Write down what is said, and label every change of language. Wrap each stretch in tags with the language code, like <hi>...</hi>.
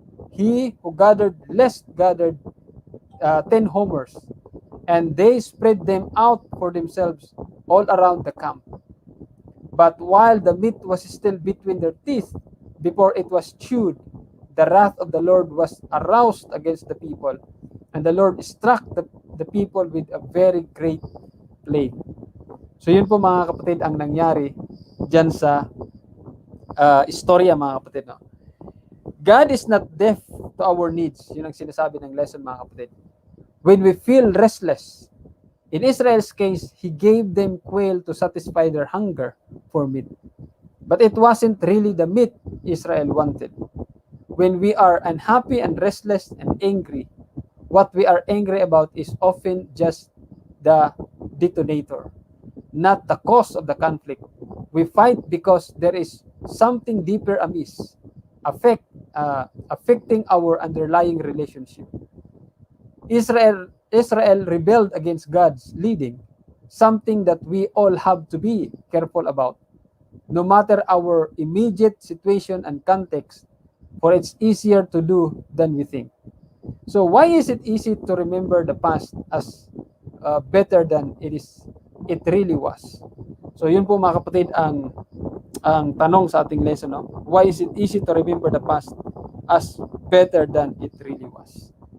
<en>He who gathered less gathered 10 homers, and they spread them out for themselves all around the camp. But while the meat was still between their teeth, before it was chewed, the wrath of the Lord was aroused against the people, and the Lord struck the people with a very great plague.</en> <tl>So yun po mga kapatid ang nangyari dyan sa istorya mga kapatid. No?</tl> <en>God is not deaf to our needs.</en> <tl>Yun ang sinasabi ng lesson mga kapatid.</tl> <en>When we feel restless, in Israel's case, He gave them quail to satisfy their hunger for meat. But it wasn't really the meat Israel wanted. When we are unhappy and restless and angry, what we are angry about is often just the detonator, not the cause of the conflict. We fight because there is something deeper amiss, affecting our underlying relationship. Israel rebelled against God's leading, something that we all have to be careful about, no matter our immediate situation and context, for it's easier to do than we think. So why is it easy to remember the past as better than it really was?</en> <tl>So yun po mga kapatid ang tanong sa ating lesson, no?</tl> <en>Why is it easy to remember the past as better than it really was?</en>